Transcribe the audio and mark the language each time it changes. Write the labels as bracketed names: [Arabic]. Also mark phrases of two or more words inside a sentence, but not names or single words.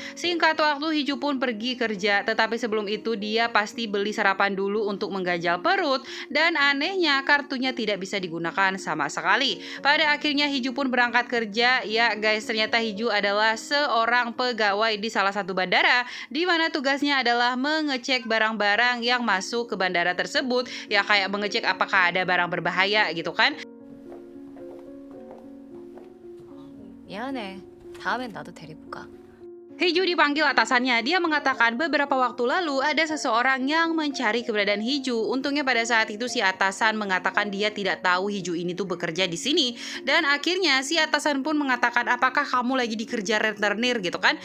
[Indonesian] Singkat waktu, Hiju pun pergi kerja, tetapi sebelum itu dia pasti beli sarapan dulu untuk mengganjal perut, dan anehnya kartunya tidak bisa digunakan sama sekali. Pada akhirnya Hiju pun berangkat kerja. Ya guys, ternyata Hiju adalah seorang pegawai di salah satu bandara, di mana tugasnya adalah mengecek barang-barang yang masuk ke bandara tersebut, ya kayak mengecek apakah ada barang berbahaya gitu kan. [Korean] 미안해. 다음엔 나도 데리고 가. [Indonesian] Hiju dipanggil atasannya. Dia mengatakan beberapa waktu lalu ada seseorang yang mencari keberadaan Hiju. Untungnya pada saat itu si atasan mengatakan dia tidak tahu Hiju ini tuh bekerja di sini. Dan akhirnya si atasan pun mengatakan, apakah kamu lagi dikerja rentenir gitu kan?